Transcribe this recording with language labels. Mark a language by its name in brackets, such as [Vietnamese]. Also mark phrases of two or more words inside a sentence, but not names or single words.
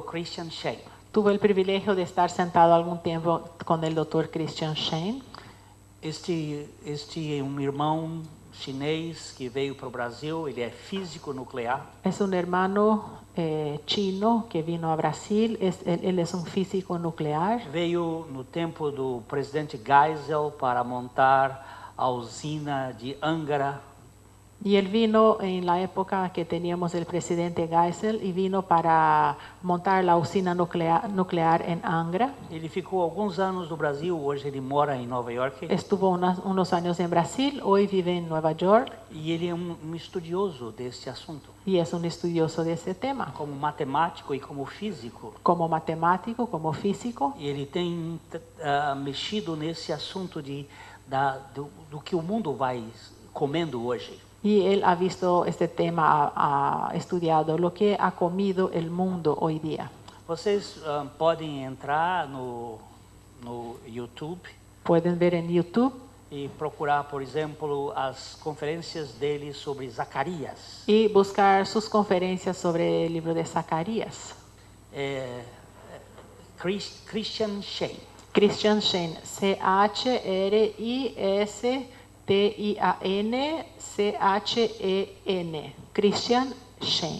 [Spanish] Christian Shane. Tuve el privilegio de estar sentado algún tiempo con el doctor Christian Shane. [Portuguese] Este é um irmão chinês que veio para o Brasil, ele é físico nuclear. [Spanish] Es un hermano chino que vino a Brasil, él es un físico nuclear. [Portuguese] Veio no tempo do presidente Geisel para montar a usina de Angara. [Spanish] Y él vino en la época que teníamos el presidente Geisel y vino para montar la usina nuclear en Angra. [Portuguese] Ele ficou alguns anos no Brasil, hoje ele mora em Nova York. [Spanish] Estuvo unos años en Brasil, hoy vive en Nueva York [Portuguese] E ele é um estudioso deste assunto, [Spanish] y es un estudioso de ese tema, [Portuguese] como matemático e como físico. [Spanish] como matemático, como físico. [Portuguese] E ele tem mexido nesse assunto do que o mundo vai comendo hoje. [Spanish] Y él ha visto este tema, ha estudiado lo que ha comido el mundo hoy día. [Portuguese] Vocês podem entrar no YouTube [Spanish] Pueden ver en YouTube [Portuguese] e procurar, por exemplo, as conferências dele sobre Zacarias. [Spanish] y buscar sus conferencias sobre el libro de Zacarías. Christian Shane. Christian Shane, Christian, Christian Shane.